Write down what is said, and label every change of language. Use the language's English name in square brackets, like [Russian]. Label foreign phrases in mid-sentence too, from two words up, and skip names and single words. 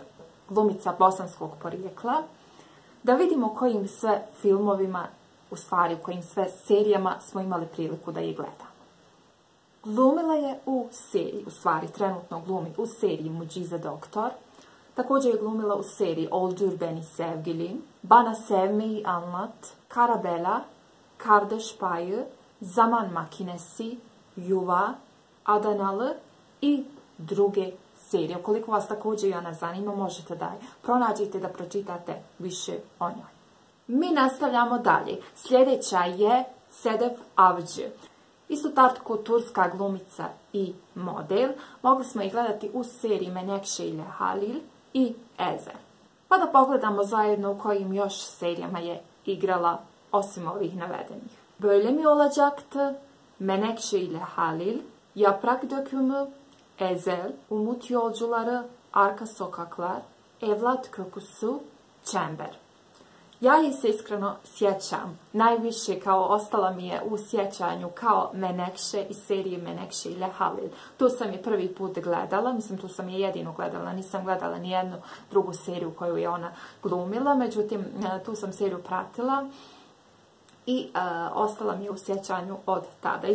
[Bosnian] Glumica bosanskog porijekla. Da vidimo kojim sve filmovima, u stvari u kojim sve serijama smo imali priliku da ih gledamo. Glumila je u seriji, u stvari trenutno glumi u seriji Muđize doktor. Također je glumila u seriji Oldur Beni Sevgilim, Bana Sevmeyi Anlat, Karabela, Kardeş Payı, Zaman Makinesi, Yuva, Adanalı i druge serije. Ukoliko vas također i ona zanima, možete da je pronađete, da pročitate više o njoj. Mi nastavljamo dalje. Sljedeća je Sedef Avcı. Isto tako turska glumica i model. Mogli smo ih gledati u seriji Menekşe ile Halil i Ezel. Pa da pogledamo zajedno u kojim još serijama je igrala osim ovih navedenih. Böyle mi olacaktı, Menekşe ile Halil, Yaprak Dökümü, Ezel, Umut Yolcuları, Arka Sokaklar, Evlat Kokusu, Čember. Ja ih se iskreno sjećam. Najviše kao ostala mi je u sjećanju kao Menekše iz serije Menekše ile Halil. Tu sam je prvi put gledala, mislim tu sam je jedinu gledala, nisam gledala nijednu drugu seriju koju je ona glumila, međutim tu sam seriju pratila i ostala mi je u sjećanju od tada.